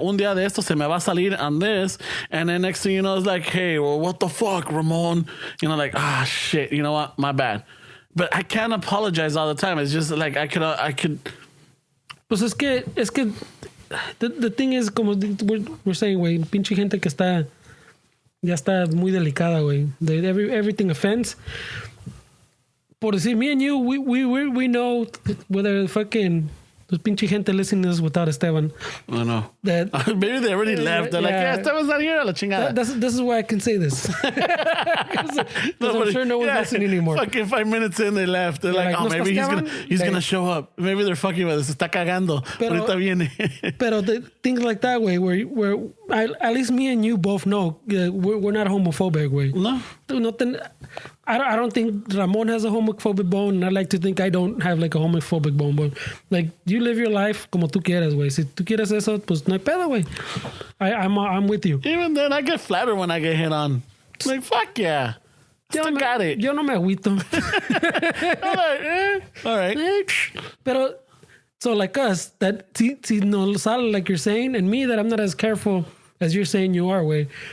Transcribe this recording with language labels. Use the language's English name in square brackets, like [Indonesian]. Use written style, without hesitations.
[Spanish] Un día de esto se me va a salir [English] on this. And then next thing you know, it's like, hey, well, what the fuck, Ramon? You know, like, shit, you know what? My bad. But I can't apologize all the time. It's just like, I could. [Spanish] Pues es que [English] the thing is, [Spanish] como [English] we're saying, [Spanish] güey, pinche gente que ya está muy delicada, güey. [English] Everything offends. [Spanish] Por decir, [English] me and you, we know whether fucking those [Spanish] pinche gente [English] listening to this without Esteban. I know. That maybe they already left. They're like, Esteban's not here, [Spanish] la chingada. [English] This is why I can say this. Because I'm sure no one's listening anymore. Fucking 5 minutes in, they left. They're like, [Spanish] ¿no [English] maybe he's gonna show up. Maybe they're fucking with us. [Spanish] Se está cagando. Ahorita viene. [English] Pero things like that, way, where at least me and you both know we're not homophobic, way. No. Nothing. I don't think Ramon has a homophobic bone, and I like to think I don't have like a homophobic bone. But like, you live your life [Spanish] como tú quieras, güey. Si tú quieres eso, pues no hay pedo, güey. [English] I'm with you. Even then, I get flattered when I get hit on. Like, fuck yeah. Still got it. [Spanish] Yo no me agüito. [English] All right. Pero, so like us, that [Spanish] si no sale [English] like you're saying, and me that I'm not as careful as you're saying you are, güey.